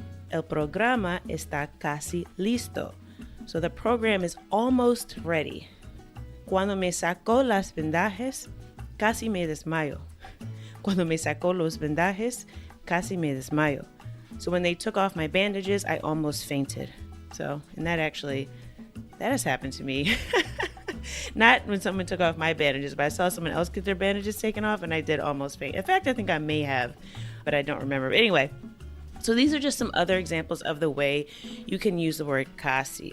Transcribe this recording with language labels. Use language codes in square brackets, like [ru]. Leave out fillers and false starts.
[es] El programa está casi listo. [en] So the program is almost ready. [es] Cuando me sacó las vendajes, casi me desmayo. Cuando me sacó los vendajes, casi me desmayo. [en] So when they took off my bandages, I almost fainted. So, and that has happened to me. Not when someone took off my bandages, but I saw someone else get their bandages taken off and I did almost faint. In fact, I think I may have, but I don't remember. But anyway, so these are just some other examples of the way you can use the word casi.